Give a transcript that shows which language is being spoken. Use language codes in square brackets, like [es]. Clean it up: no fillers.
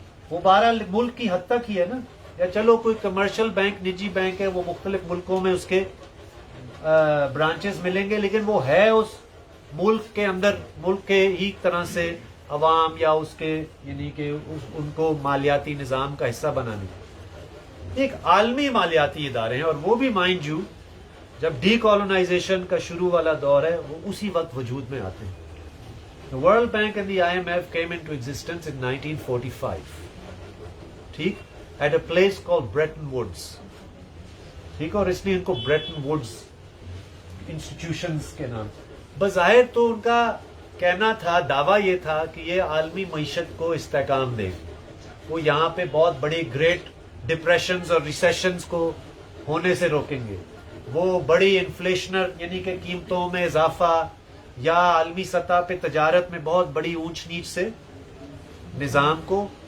[ur] وہ 12 ملک کی حد تک ہی ہے نا، یا چلو کوئی کمرشل بینک، نجی بینک ہے، وہ مختلف ملکوں میں اس کے برانچز ملیں گے، لیکن وہ ہے اس ملک کے اندر، ملک کے ہی طرح سے عوام یا اس کے یعنی کہ ان کو مالیاتی نظام کا حصہ بنانے، ایک عالمی مالیاتی ادارے ہیں، اور وہ بھی مائنڈ یو جب ڈی کالونائزیشن کا شروع والا دور ہے وہ اسی وقت وجود میں آتے ہیں۔ [en] The World Bank and the IMF came into existence in 1945. ٹھیک، at a place called Bretton Woods. [ur] ٹھیک، اور اس لیے ان کو Bretton Woods انسٹیٹیوشنز کے نام، بظاہر تو ان کا کہنا تھا، دعویٰ یہ تھا کہ یہ عالمی معیشت کو استحکام دے، وہ یہاں پہ بہت بڑی گریٹ ڈپریشنز اور ریسیشنز کو ہونے سے روکیں گے، وہ بڑی انفلیشنر یعنی کہ قیمتوں میں اضافہ یا عالمی سطح پہ تجارت میں بہت بڑی اونچ نیچ سے نظام کو